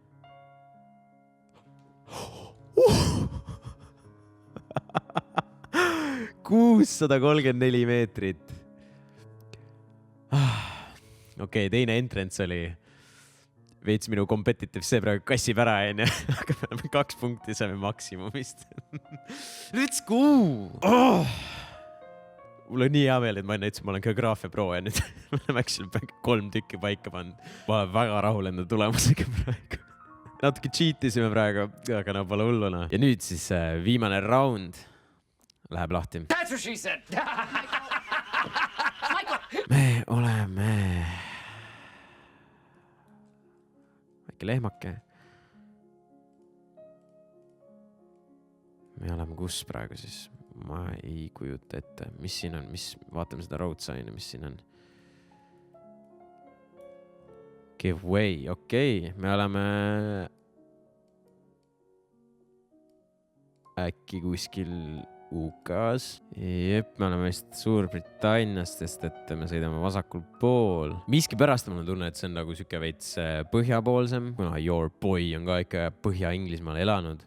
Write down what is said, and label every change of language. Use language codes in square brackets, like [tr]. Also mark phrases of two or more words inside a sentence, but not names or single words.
[et] 634 meetrit. Okei, teine entrance oli veits minu competitive, see praegu kassib ära, aga me oleme 2 punkti, saame maksimumist. [en] Let's go! [et] mul on nii hea meel, et ma enne ütlesin, ma olen geograafia pro ja nüüd me oleme actually 3 tükki paika pannud. Ma olen väga rahul enda tulemusega praegu. Natuke cheatisime praegu, aga no pole hulluna. Ja nüüd siis viimane round läheb lahti. [en] That's what she said. [et] Me oleme väike lehmake. Me oleme kus praegu siis? Ma ei kujuta ette. Mis siin on? Vaatame seda [en] road sign'i, [et] mis siin on. [en] Give way, [et] okei. Me oleme äkki kuskil UK-s. Jep, me oleme vist Suurbritanniast, sest et me sõidame vasakul pool. Miski pärast mul on tunne, et see on nagu süke veits põhjapoolsem, kuna Your Boy on ka ikka Põhja-Inglismaal elanud.